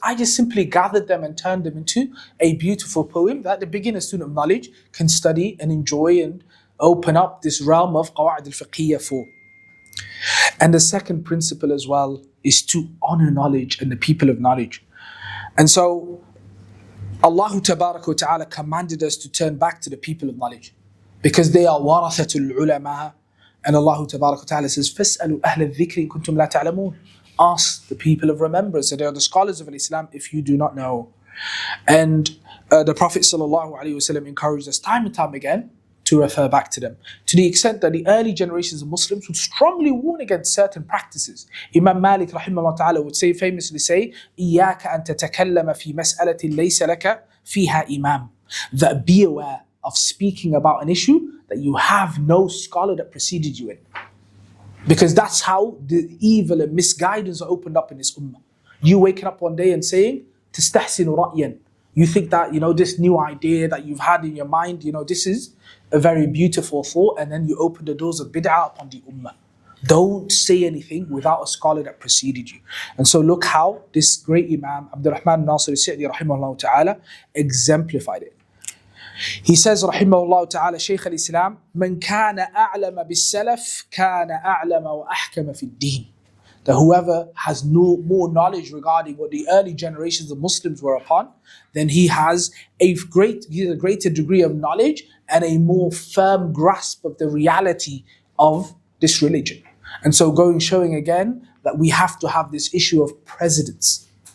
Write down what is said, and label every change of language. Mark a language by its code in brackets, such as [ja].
[en] I just simply gathered them and turned them into a beautiful poem that the beginner student of knowledge can study and enjoy and open up this realm of Qawāʿid al-Fiqhiyyah for. And the second principle as well is to honor knowledge and the people of knowledge. And so Allah Tabaraka wa Ta'ala commanded us to turn back to the people of knowledge because they are warathatul ulama. And Allah Tabaraka wa Ta'ala says, [ar] فَاسْأَلُوا أَهْلَ الذِّكْرِ إِن كُنْتُمْ لَا تَعْلَمُونَ. [en] Ask the people of remembrance. So they are the scholars of Islam if you do not know. And the Prophet ﷺ encouraged us time and time again to refer back to them. To the extent that the early generations of Muslims would strongly warn against certain practices. Imam Malik rahimahullah ta'ala would famously say, [ar] إِيَّاكَ أَن تَتَكَلَّمَ فِي مَسْأَلَةٍ لَيْسَ لَكَ فِيهَا إِمَامٌ. [en] That be aware of speaking about an issue that you have no scholar that preceded you in. Because that's how the evil and misguidance are opened up in this ummah. You waking up one day and saying, [ar] تَسْتَحْسِنُ رَأْيًا. [en] You think that, this new idea that you've had in your mind, this is a very beautiful thought, and then you open the doors of bid'ah upon the ummah. Don't say anything without a scholar that preceded you. And so look how this great Imam, Abdul Rahman Nasir al-Sa'di rahimahullah ta'ala, exemplified it. He says, [ar] rahimahullah ta'ala, Shaykh al-Islam, من كان أعلم بالسلف كان أعلم وأحكم في الدين. [en] That whoever has more knowledge regarding what the early generations of Muslims were upon, then he has a greater degree of knowledge and a more firm grasp of the reality of this religion. And so showing again that we have to have this issue of precedence.